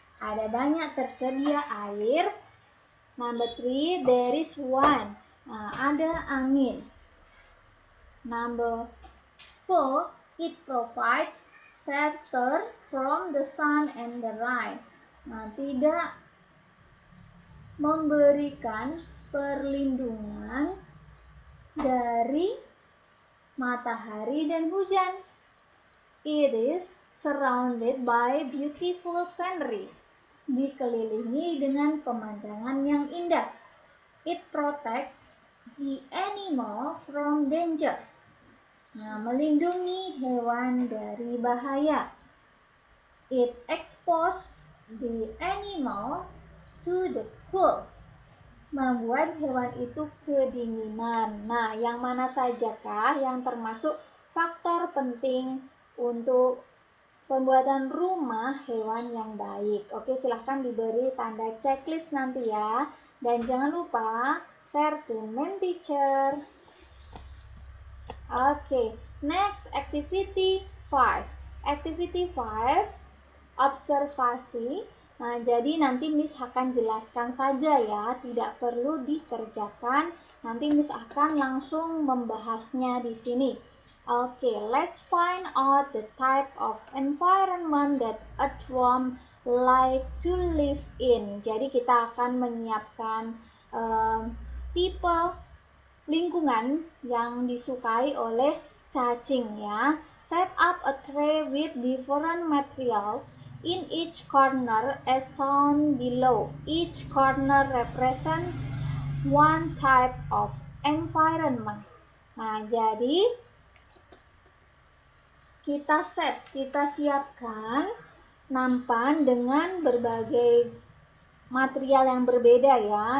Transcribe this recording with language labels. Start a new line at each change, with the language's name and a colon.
Indonesian: Ada banyak tersedia air.
English: Number 3, there is wind.
Indonesian: Nah, ada angin.
English: Number 4, it provides shelter from the sun and the rain.
Indonesian: Nah, tidak memberikan perlindungan dari matahari dan hujan.
English: It is surrounded by beautiful scenery.
Indonesian: Dikelilingi dengan pemandangan yang indah.
English: It protects the animal from danger.
Indonesian: Nah, melindungi hewan dari bahaya.
English: It exposes the animal to the cold.
Indonesian: Membuat hewan itu kedinginan. Nah, yang mana sajakah yang termasuk faktor penting untuk pembuatan rumah hewan yang baik? Oke, silahkan diberi tanda checklist nanti ya. Dan jangan lupa
English: share to main teacher. Okay, next activity 5. Activity 5, observasi.
Indonesian: Nah, jadi nanti Miss akan jelaskan saja ya, tidak perlu dikerjakan. Nanti Miss akan langsung membahasnya di sini.
English: Okay, let's find out the type of environment that earthworm like to live in.
Indonesian: Jadi kita akan menyiapkan tipe lingkungan yang disukai oleh cacing ya.
English: Set up a tray with different materials in each corner as shown below. Each corner represents one type of environment.
Indonesian: Nah, jadi kita siapkan nampan dengan berbagai material yang berbeda ya.